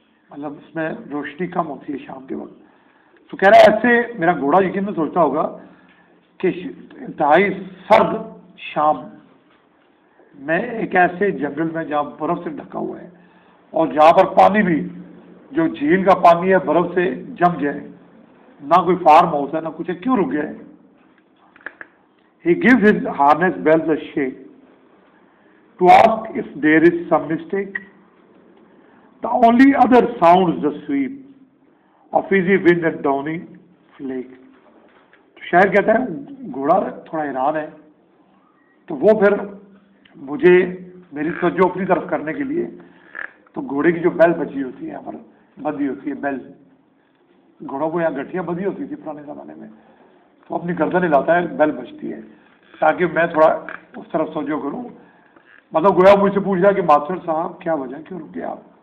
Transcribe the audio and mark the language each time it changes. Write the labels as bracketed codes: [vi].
[ur] مطلب اس میں روشنی کم ہوتی ہے شام کے وقت۔ تو کہہ رہا ہے ایسے میرا گھوڑا یقین میں سوچتا ہوگا کہ انتہائی سرد شام میں ایک ایسے جنگل میں جہاں برف سے ڈھکا ہوا ہے اور جہاں پر پانی بھی جو جھیل کا پانی ہے برف سے جم جائے، نہ کوئی فارم ہاؤس ہے نہ کچھ ہے، کیوں رک گیا ہے؟ [en] He gives his harness bells a shake to ask if there is some mistake. The only other sounds the sweep of easy wind and downy flake. [ur] تو شاعر کہتا ہے گھوڑا تھوڑا حیران ہے، تو وہ پھر مجھے میری توجہ اپنی طرف کرنے کے لیے تو گھوڑے کی جو بیل بجی ہوتی ہے، یہاں پر بدی ہوتی ہے بیل، گھوڑوں کو یہاں گٹھیاں بدی ہوتی تھی پرانے زمانے میں، تو اپنی گردن ہلاتا ہے، بیل بجتی ہے تاکہ میں تھوڑا اس طرف توجہ کروں، مطلب گویا مجھ سے پوچھ رہا کہ ماسٹر صاحب کیا وجہ، کیوں رکے آپ؟